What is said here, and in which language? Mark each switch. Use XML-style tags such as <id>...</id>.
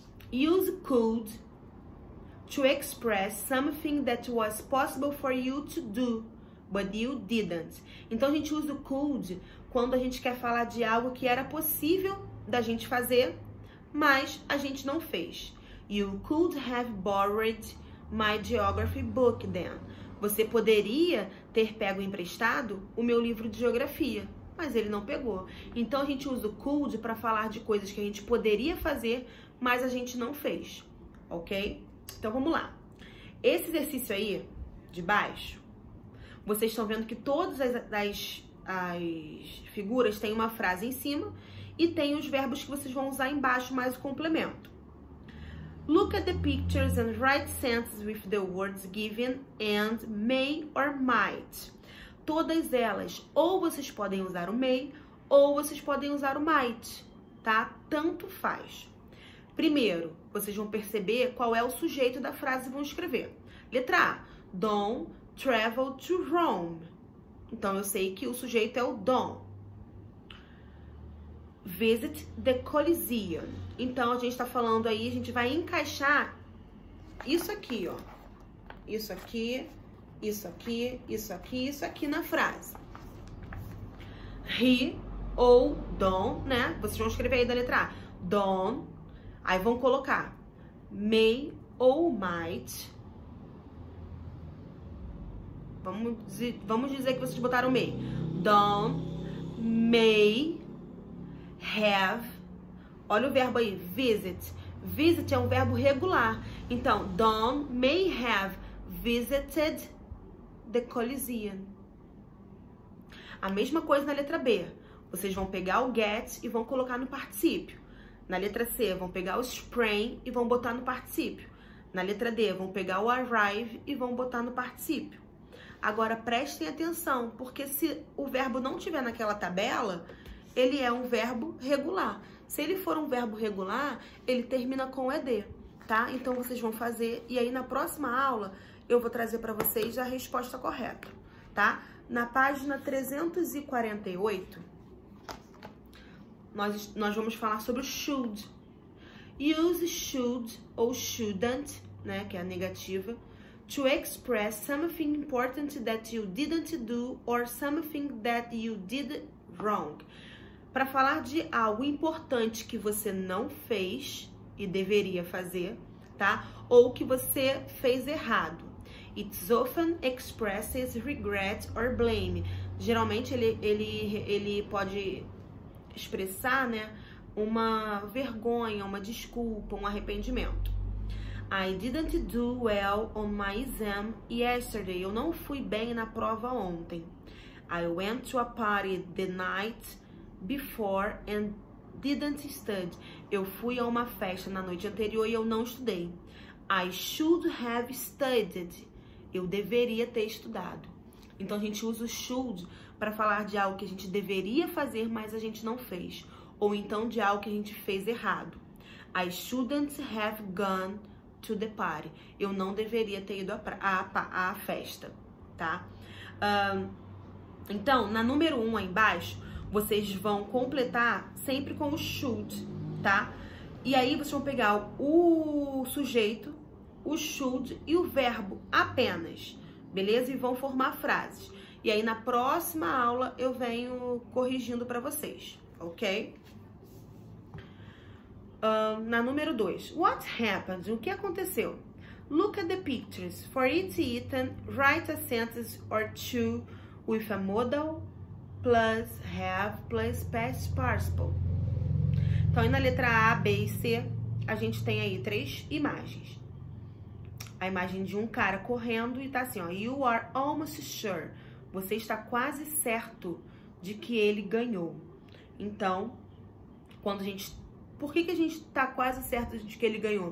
<en>Use could to express something that was possible for you to do, but you didn't.</en> <pt>Então, a gente usa o could quando a gente quer falar de algo que era possível da gente fazer, mas a gente não fez.</pt> <en>You could have borrowed my geography book then.</en> <pt>Você poderia ter pego emprestado o meu livro de geografia, mas ele não pegou. Então, a gente usa o could para falar de coisas que a gente poderia fazer, mas a gente não fez, ok? Então, vamos lá. Esse exercício aí, de baixo, vocês estão vendo que todas as figuras têm uma frase em cima e tem os verbos que vocês vão usar embaixo, mais o complemento.</pt> <en>Look at the pictures and write sentences with the words given and may or might.</en> <pt>Todas elas, ou vocês podem usar o may, ou vocês podem usar o might, tá? Tanto faz. Primeiro, vocês vão perceber qual é o sujeito da frase e vão escrever.</pt> <en>Letra A, Don travel to Rome.</en> <pt>Então, eu sei que o sujeito é o Don.</pt> <en>Visit the Coliseum.</en> <pt>Então, a gente tá falando aí, a gente vai encaixar isso aqui, ó. Isso aqui, isso aqui, isso aqui, isso aqui na frase. he ou don't, né? Vocês vão escrever aí da letra A. Don't. Aí vão colocar may ou might. Vamos dizer que vocês botaram may. Don't, may, have. Olha o verbo aí, visit. Visit é um verbo regular.</pt> <en>Então, Don may have visited the Coliseum.</en> <pt>A mesma coisa na letra B. Vocês vão pegar o get e vão colocar no particípio. Na letra C, vão pegar o sprang e vão botar no particípio. Na letra D, vão pegar o arrive e vão botar no particípio. Agora, prestem atenção, porque se o verbo não estiver naquela tabela, ele é um verbo regular. Se ele for um verbo regular, ele termina com ed, tá? Então, vocês vão fazer, e aí na próxima aula, eu vou trazer para vocês a resposta correta, tá? Na página 348, nós vamos falar sobre o should.</pt> <en>Use should ou shouldn't, né,</en> <pt>que é a negativa,</pt> <en>to express something important that you didn't do or something that you did wrong.</en> <pt>Para falar de algo importante que você não fez e deveria fazer, tá? Ou que você fez errado.</pt> <en>It often expresses regret or blame.</en> <pt>Geralmente ele pode expressar, né, uma vergonha, uma desculpa, um arrependimento.</pt> <en>I didn't do well on my exam yesterday.</en> <pt>Eu não fui bem na prova ontem.</pt> <en>I went to a party the night before and didn't study.</en> <pt>Eu fui a uma festa na noite anterior e eu não estudei.</pt> <en>I should have studied.</en> <pt>Eu deveria ter estudado. Então a gente usa o should para falar de algo que a gente deveria fazer, mas a gente não fez. Ou então de algo que a gente fez errado.</pt> <en>I shouldn't have gone to the party.</en> <pt>Eu não deveria ter ido à festa, tá? Então, na número 1 aí embaixo, vocês vão completar sempre com o should, tá? E aí vocês vão pegar o sujeito, o should e o verbo apenas, beleza? E vão formar frases. E aí na próxima aula eu venho corrigindo para vocês, ok? Na número 2,</pt> <en>what happened?</en> <pt>O que aconteceu?</pt> <en>Look at the pictures. For each item, write a sentence or two with a modal plus have plus past participle.</en> <pt>Então, aí na letra A, B e C, a gente tem aí 3 imagens. A imagem de um cara correndo e tá assim, ó.</pt> <en>You are almost sure.</en> <pt>Você está quase certo de que ele ganhou. Então, quando a gente... Por que a gente está quase certo de que ele ganhou?</pt>